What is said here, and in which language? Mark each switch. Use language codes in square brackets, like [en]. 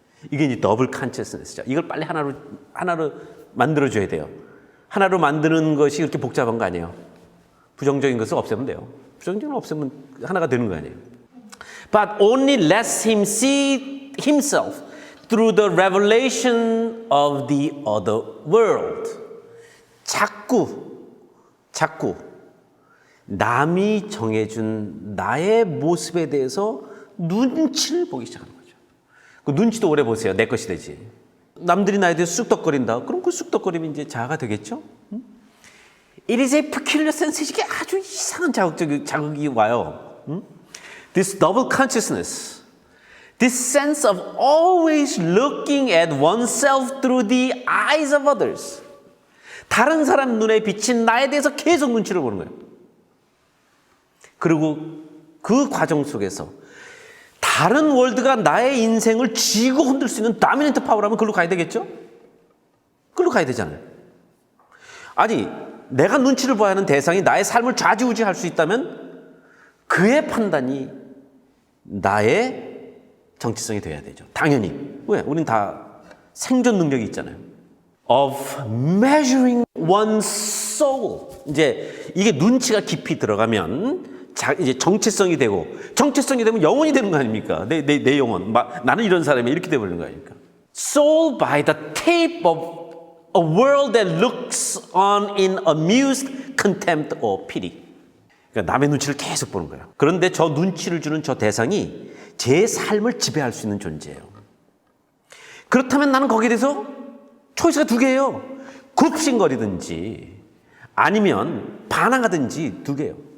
[ko] 이게 이제 더블 컨셔스너스죠. 이걸 빨리 하나로 만들어줘야 돼요. 하나로 만드는 것이 그렇게 복잡한 거 아니에요. 부정적인 것을 없애면 돼요. 부정적인 걸 없애면 하나가 되는 거 아니에요. [en] But only lets him see himself through the revelation of the other world. [ko] 자꾸 남이 정해준 나의 모습에 대해서 눈치를 보기 시작하는 거죠. 그 눈치도 오래 보세요. 내 것이 되지. 남들이 나에 대해서 쑥덕거린다. 그럼 그 쑥덕거림이 이제 자아가 되겠죠? [en] It is a peculiar sense. [ko] 이게 아주 이상한 자극이 와요. [en] This double consciousness, this sense of always looking at oneself through the eyes of others. [ko] 다른 사람 눈에 비친 나에 대해서 계속 눈치를 보는 거예요. 그리고 그 과정 속에서 다른 월드가 나의 인생을 쥐고 흔들 수 있는 다미넌트 파워라면 그걸로 가야 되겠죠? 그걸로 가야 되잖아요. 아니, 내가 눈치를 봐야 하는 대상이 나의 삶을 좌지우지할 수 있다면 그의 판단이 나의 정체성이 돼야 되죠. 당연히. 왜? 우린 다 생존 능력이 있잖아요. [en] Of measuring one's soul. [ko] 이제 이게 눈치가 깊이 들어가면 이제 정체성이 되면 영혼이 되는 거 아닙니까? 내 영혼. 나는 이런 사람이 이렇게 되버리는 거 아닙니까? [en] Soul by the tape of a world that looks on in amused contempt or pity. [ko] 그러니까 남의 눈치를 계속 보는 거예요. 그런데 저 눈치를 주는 저 대상이 제 삶을 지배할 수 있는 존재예요. 그렇다면 나는 거기에 대해서 초이스가 두 개예요. 굽신거리든지 아니면 반항하든지 두 개예요.